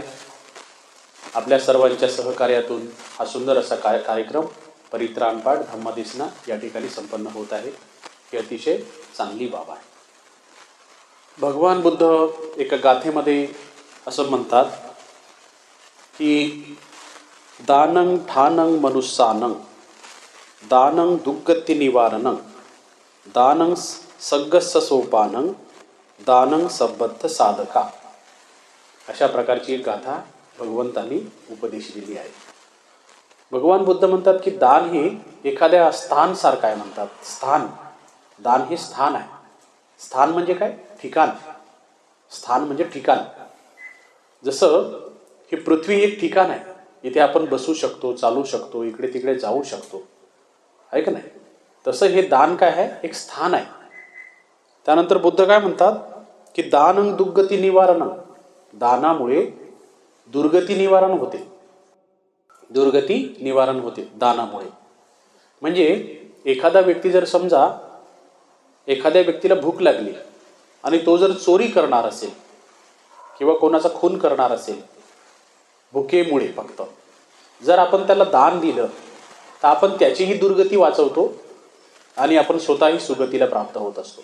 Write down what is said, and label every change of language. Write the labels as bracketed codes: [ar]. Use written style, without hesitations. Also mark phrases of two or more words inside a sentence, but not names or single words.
[mr] आपल्या सर्वांच्या सहकार्यातून हा सुंदर असा कार्यक्रम परित्राण पाठ धम्मदेसना या ठिकाणी संपन्न होत आहे। ही अतिशय चांगली बाब आहे। भगवान बुद्ध एका गाथेमध्ये असं म्हणतात की [pi] दानं ठानं मनुष्यानं, दानं दुःगती निवारणं, दानं सग्गस्स सोपानं, दानं सबद्ध साधका, [mr] अशा प्रकारची एक गाथा भगवंतांनी उपदेशिलेली आहे। भगवान बुद्ध म्हणतात की दान हे एखाद्या स्थानसारखं आहे म्हणतात। स्थान, दान हे स्थान आहे। स्थान म्हणजे काय? ठिकाण। स्थान म्हणजे ठिकाण। जसं ही पृथ्वी एक ठिकाण आहे, इथे आपण बसू शकतो, चालू शकतो, इकडे तिकडे जाऊ शकतो, आहे का नाही? तसं हे दान काय आहे? एक स्थान आहे। त्यानंतर बुद्ध काय म्हणतात की [pi] दानं दुर्गती निवारणं, [mr] दानामुळे दुर्गती निवारण होते। दुर्गती निवारण होते दानामुळे। म्हणजे एखादा व्यक्ती जर समजा एखाद्या व्यक्तीला भूक लागली आणि तो जर चोरी करणार असेल किंवा कोणाचा खून करणार असेल भुकेमुळे, फक्त जर आपण त्याला दान दिलं तर आपण त्याचीही दुर्गती वाचवतो आणि आपण स्वतःही सुगतीला प्राप्त होत असतो।